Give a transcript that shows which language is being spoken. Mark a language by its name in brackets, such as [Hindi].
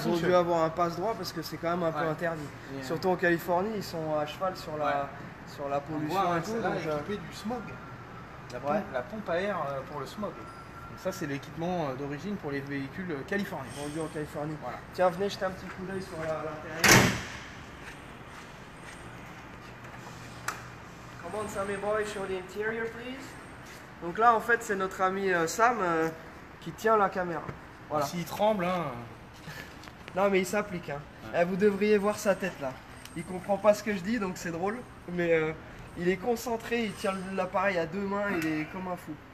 [French] ils ont dû avoir un passe-droit parce que c'est quand même un peu interdit. Surtout en Californie, ils sont à cheval sur la pollution et tout. Celle-là est équipée du smog. La pompe à air pour le smog. Donc ça, c'est l'équipement d'origine pour les véhicules californiens. Vendus en Californie. Voilà. Tiens, venez jeter un petit coup d'œil sur l'intérieur. [English] Come on, Sammy boy, show the interior, please. [French] Donc là, en fait, c'est notre ami Sam qui tient la caméra. Voilà. S'il tremble, hein. Non, mais il s'applique. Hein. Ouais. Vous devriez voir sa tête là. Il comprend pas ce que je dis, donc c'est drôle. Mais il est concentré, il tient l'appareil à 2 mains, il est comme un fou.